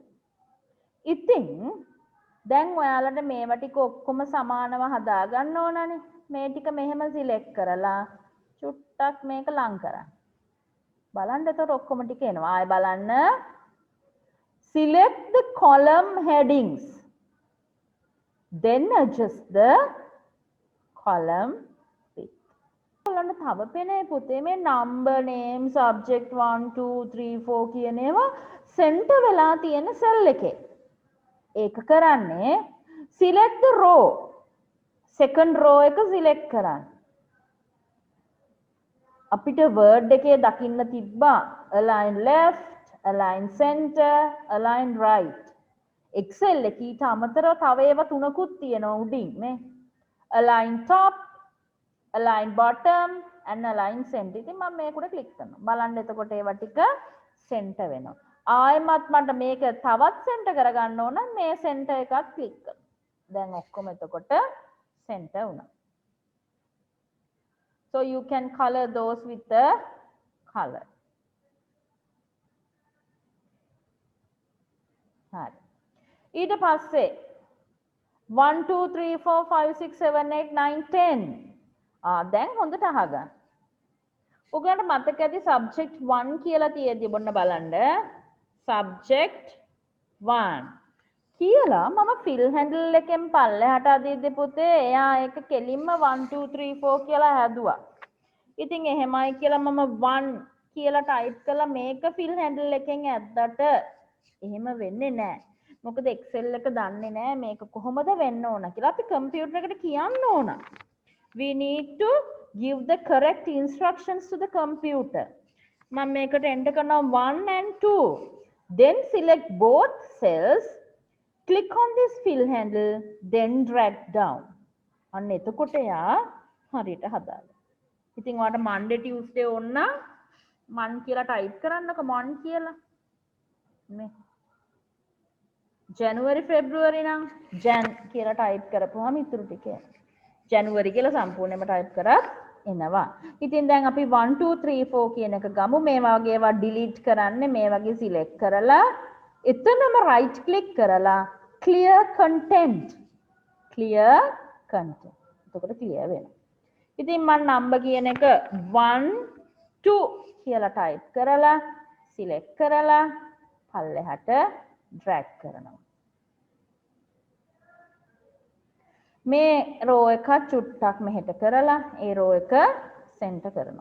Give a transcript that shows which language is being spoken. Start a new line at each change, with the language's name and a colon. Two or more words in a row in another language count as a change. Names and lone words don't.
Sinhala: ඉතින් දැන් ඔයාලට මේව ටික ඔක්කොම සමානව හදා ගන්න ඕනනේ. මේ ටික මෙහෙම සිලෙක්ට් කරලා චුට්ටක් මේක ලං කරන්න. බලන්න එතකොට ඔක්කොම ටික එනවා. ආයෙ බලන්න.
English: Select the column headings. Then adjust the column width.
Sinhala: ඔයාලට තව පේනේ පුතේ මේ
English: number name subject
Sinhala: 1 2 3 4 කියන ඒවා center වෙලා තියෙන cell එකේ. ඒක කරන්නේ
English: select the row. second row
Sinhala: එක select කරන්න. අපිට word එකේ දකින්න තිබ්බා
English: align left, align center, align right.
Sinhala: Excel එකේ ඊට අමතරව තව ඒවා තුනකුත් තියෙනවා උඩින් නේ.
English: align top, align bottom and align center.
Sinhala: ඉතින් මම මේක උඩ ක්ලික් කරනවා. බලන්න එතකොට ඒවා ටික center වෙනවා. ආයෙමත් මට මේක තවත් center කරගන්න ඕන නම් මේ center එකත් ක්ලික් කරනවා. දැන් ඔක්කොම එතකොට center වුණා.
English: So you can color those with the color.
Sinhala: හරි. ඊට පස්සේ 1 2 3 4 5 6 7 8 9 10. දැන් හොඳට අහගන්න. ඔයගලන්ට මතක ඇති subject 1 කියලා තියෙද්දි බොන්න බලන්න. subject 1 කියලා මම
English: fill handle
Sinhala: එකෙන් පල්ලෙහාට අදිද්දි පුතේ එයා ඒක කෙලින්ම 1 2 3 4 කියලා හැදුවා. ඉතින් එහෙමයි කියලා මම 1 කියලා ටයිප් කළා මේක
English: fill handle
Sinhala: එකෙන් ඇද්දට එහෙම වෙන්නේ නැහැ. මොකද Excel එක දන්නේ නැහැ මේක කොහොමද වෙන්න ඕන කියලා. අපි කම්පියුටර් එකට කියන්න ඕන.
English: We need to give the correct instructions to the computer.
Sinhala: මම මේකට enter කරනවා
English: 1 and 2. Then select both cells. Click on this fill handle, then drag down.
Sinhala: අන්න එතකොට යා හරියට හදාගන්න. ඉතින් ඔයාලට
English: Monday Tuesday
Sinhala: ඕන නම් මන් කියලා ටයිප් කරන්නකො මන් කියලා. මේ
English: January February
Sinhala: නම් Jan කියලා ටයිප් කරපුවාම ඉතුරු ටික එනවා. January කියලා සම්පූර්ණයෙන්ම ටයිප් කරත් එනවා. ඉතින් දැන් අපි 1 2 3 4 කියන එක ගමු. මේ වගේ ඒවා delete කරන්නේ මේ වගේ select කරලා එතනම
English: right click
Sinhala: කරලා
English: clear content. clear content.
Sinhala: එතකොට clear වෙනවා. ඉතින් මම number කියන එක 1 2 කියලා type කරලා select කරලා පල්ලෙහාට drag කරනවා. මේ row එක චුට්ටක් මෙහෙට කරලා ඒ row එක center කරනවා.